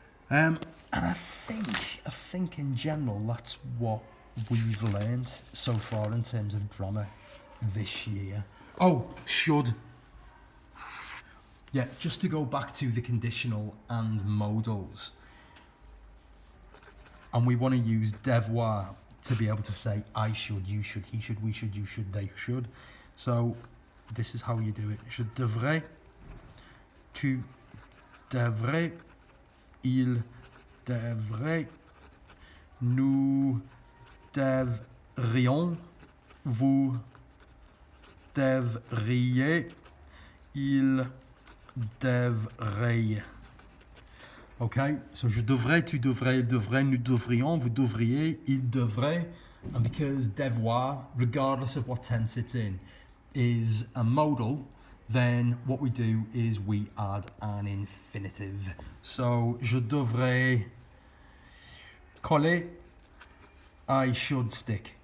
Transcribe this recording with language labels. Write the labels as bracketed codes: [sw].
[en] And I think in general that's what we've learned so far in terms of grammar this year. Oh, should. Yeah, just to go back to the conditional and modals. And we want to use devoir to be able to say I should, you should, he should, we should, you should, they should. So this is how you do it. [fr] Je devrais, tu devrais, il devrait, nous devrions, vous devriez, il devrait. Okay, so je devrais, tu devrais, il devrait, nous devrions, vous devriez, il devrait. [en] And because devoir, regardless of what tense it's in, is a modal, then what we do is we add an infinitive. So, [fr] je devrais coller, [en] I should stick.